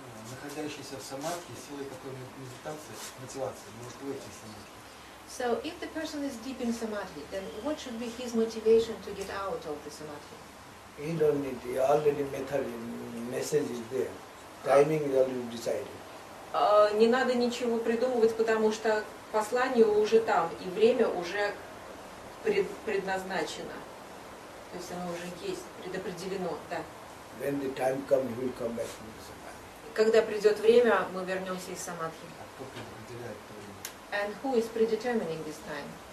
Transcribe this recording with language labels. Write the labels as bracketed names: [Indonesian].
[Russian] Находящийся в самадхи, силой какой медитации, мотивации, может выйти из самадхи. [English] So, if the person is deep in samadhi, then what should be his motivation to get out of the samadhi? He don't need, he already message is there. Timing is already decided. [Russian] Не надо ничего придумывать, потому что послание уже там, и время уже предназначено. То есть оно уже есть, предопределено, да. [English] When the time comes, he will come back to the samadhi. [Russian] Когда придет время, мы вернемся из самадхи. А кто предопределяет это время? [English] And who is predetermining this time?